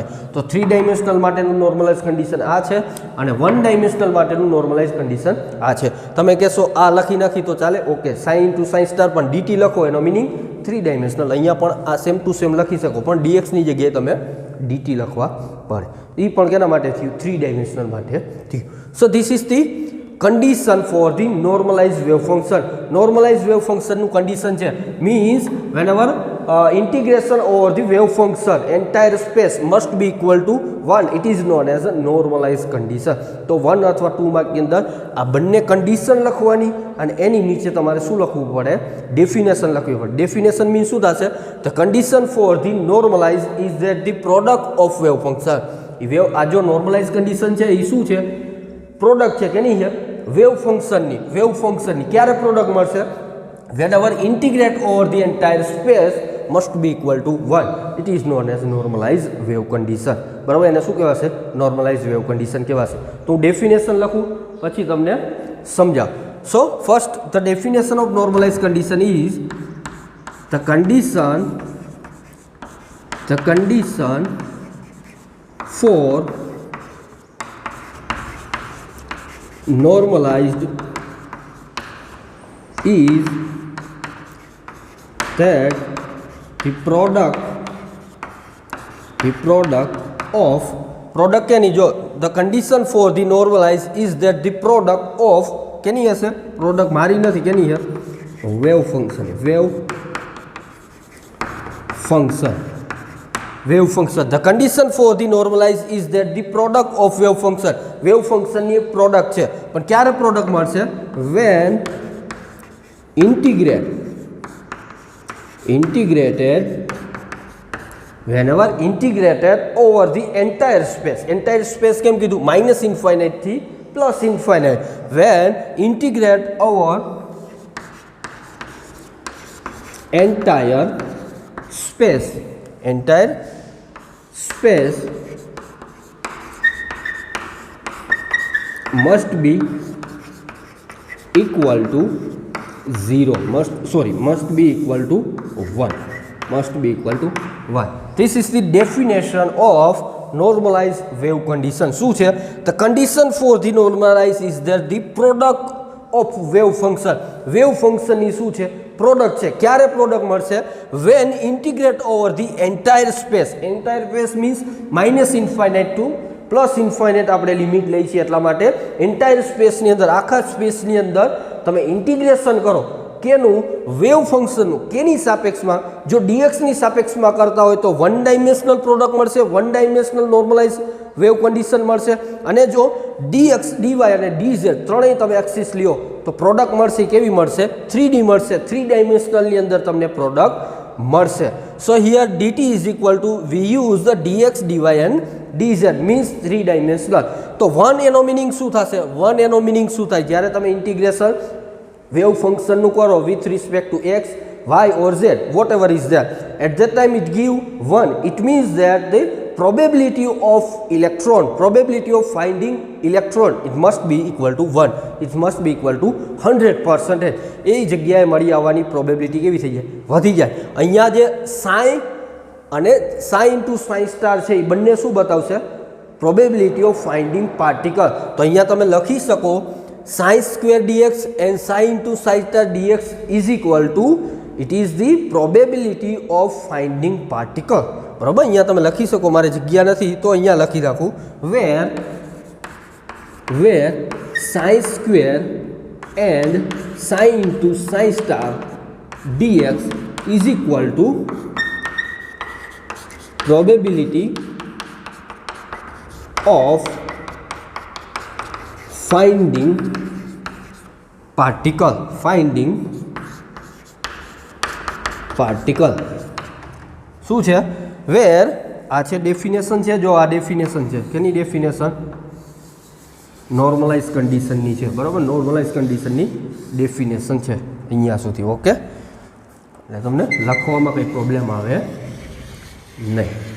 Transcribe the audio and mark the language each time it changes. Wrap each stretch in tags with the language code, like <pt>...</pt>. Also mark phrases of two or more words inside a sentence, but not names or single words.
<gu>તો 3 ડાયમેન્શનલ માટેનું</gu> <en>normalize condition</en> <gu>આ છે અને 1 ડાયમેન્શનલ માટેનું</gu> <en>normalize condition</en> <gu>આ છે. તમે કહેશો આ લખી નાખી તો ચાલે, ઓકે.</gu> <en>sign into sign star</en> <gu>પણ dt લખો એનો મિનિંગ 3 ડાયમેન્શનલ. અહીંયા પણ આ</gu> <en>same to same</en> <gu>લખી શકો પણ dxની જગ્યાએ તમે dt લખવા પડે. એ પણ કેના માટે થયું? 3 ડાયમેન્શનલ માટે થયું.</gu> <en>so this is the condition for the normalized wave function. Normalized wave function નું condition છે means whenever integration over the wave function entire space must be equal to 1, it is known as a normalized condition.</en> <gu>તો 1 અથવા 2 માર્ક ની અંદર આ બંને કન્ડિશન લખવાની અને એની નીચે તમારે શું લખવું પડે? ડેફિનેશન લખવી પડે. ડેફિનેશન મીન્સ શું થશે?</gu> <en>the condition for the normalized is that the product of wave function.</en> <gu>એ વેવ આ જો</gu> <en>normalize condition</en> <gu>છે એ શું છે? પ્રોડક્ટ છે કે નહીં?</gu> <en>wave function</en> <gu>ક્યારે પ્રોડક્ટ મળશે?</gu> <en>whenever integrate over the entire space must be equal to 1, it is known as normalized wave condition.</en> <gu>બરાબર, એને શું કહેવાશે?</gu> <en>normalized wave condition</en> <gu>કહેવાશે. તો હું ડેફિનેશન લખું પછી તમને સમજાવ.</gu> <en>so first the definition of normalized condition is the condition for normalized is that the product of any jo the condition for the normalized is that the product of</en> <gu>કેની હશે? પ્રોડક્ટ મારી નથી, કેની છે?</gu> <en>wave function. The condition for the normalized is that the product of wave function. Wave function</en> <gu>ની પ્રોડક્ટ છે પણ ક્યારે પ્રોડક્ટ મળશે?</gu> <en>when whenever integrated over the entire space</en> <gu>કેમ કીધું?</gu> <en>minus infinite થી plus infinite. when integrate over entire space must be equal to 0, must be equal to 1. This is the definition of normalized wave condition.</en> <gu>શું છે?</gu> <en>the condition for the normalized is that the product of wave function. wave function</en> <gu>ની શું છે? પ્રોડક્ટ છે. ક્યારે પ્રોડક્ટ મળશે?</gu> <en>when integrate over the entire space means minus infinite to plus infinite</en> <gu>આપણે લિમિટ લઈ છે એટલા માટે</gu> <en>entire space</en> <gu>અંદર, આખા સ્પેસની અંદર તમે ઇન્ટિગ્રેશન કરો કેનું?</gu> <en>wave function.</en> <gu>કેની સાપેક્ષમાં? જો ડીએક્સની સાપેક્ષમાં કરતા હોય તો 1</gu> <en>dimensional product</en> <gu>મળશે, 1 ડાયમેન્શનલ</gu> <en>normalize wave condition</en> <gu>મળશે. અને જો dx, dy અને dz ત્રણેય તમે એક્સિસ લ્યો તો પ્રોડક્ટ મળશે કેવી મળશે? 3D મળશે. 3 ડાયમેન્શનલની અંદર તમને પ્રોડક્ટ મળશે.</gu> <en>so here dt is equal to we use the dx, dy and dz means 3 dimensional.</en> <gu>તો 1 એનો મિનિંગ શું થશે? 1 એનો મિનિંગ શું થાય? જ્યારે તમે</gu> <en>integration wave function કરો with respect to x, y or z, whatever is there, at that time it give 1. It means that the probability of electron, probability of finding electron, it must be equal to 1, it must be equal to 100%.</en> <gu>એ જગ્યાએ મળી આવવાની પ્રોબેબિલિટી કેવી થઈ જાય, વધી જાય. અહીંયા જે સાઈ અને</gu> <en>psi into psi star</en> <gu>છે એ બંને શું બતાવશે,</gu> <en>probability of finding particle.</en> <gu>તો અહીંયા તમે લખી શકો</gu> <en>psi square dx and psi into psi star dx is equal to it is the probability of finding particle.</en> <gu>બરાબર, અહીંયા તમે લખી શકો, મારે જગ્યા નથી તો અહીંયા લખી રાખું,</gu> <en>where psi square and psi into psi star dx is equal to probability of finding particle, finding particle.</en> <gu>શું છે, વેર આ છે ડેફિનેશન છે, જો આ ડેફિનેશન છે, કેની ડેફિનેશન,</gu> <en>normalize condition</en> <gu>છે. બરાબર,</gu> <en>normalize condition</en> <gu>ડેફિનેશન છે અહીંયા સુધી. ઓકે, એટલે તમને લખવામાં કંઈ પ્રોબ્લેમ આવે નહીં.</gu>